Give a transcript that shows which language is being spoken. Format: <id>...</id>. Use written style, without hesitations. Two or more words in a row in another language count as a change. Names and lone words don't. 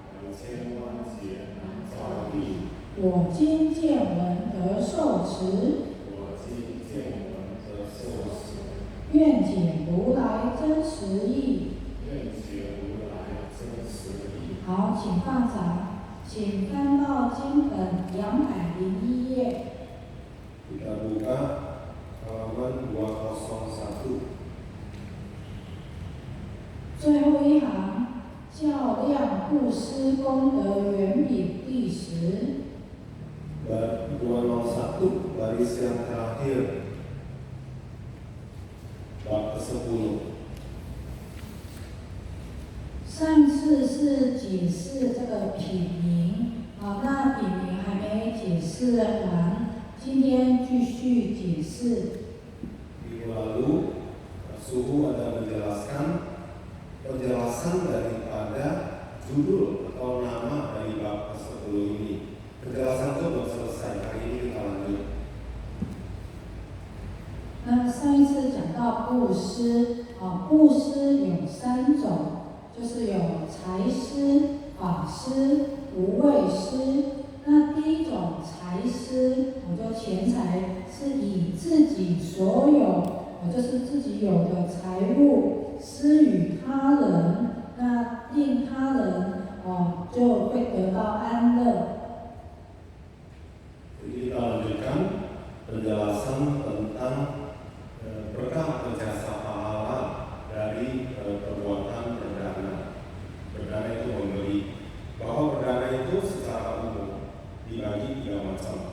<zh>我今见闻得受持，愿解如来真实义。好，请放掌，请翻到经本201页。</zh> <id>Kita buka halaman 201.</id> <zh>最后一行，较量布施功德圆饼第10。</zh> <id>201 baris yang terakhir, bab ke-10.</id> <zh>上次是解释这个品名，那品名还没解释完，今天继续解释。</zh> <id>Minggu lalu, Suhu ada penjelasan daripada judul atau nama dari bab ke-10 ini. Penjelasan itu belum selesai, hari ini kita lanjut.</id> <zh>那上一次讲到布施，布施有3种，就是有财施、法施、无畏施。那第一种财施，就钱财是以自己所有，就是自己有的财物施予他人，那令他人就会得到安乐。</zh> <id>Kita lanjutkan penjelasan tentang berkah atau jasa pahala dari perbuatan berdana. Berdana itu memberi. Bahwa berdana itu secara umum dibagi 3 macam.</id>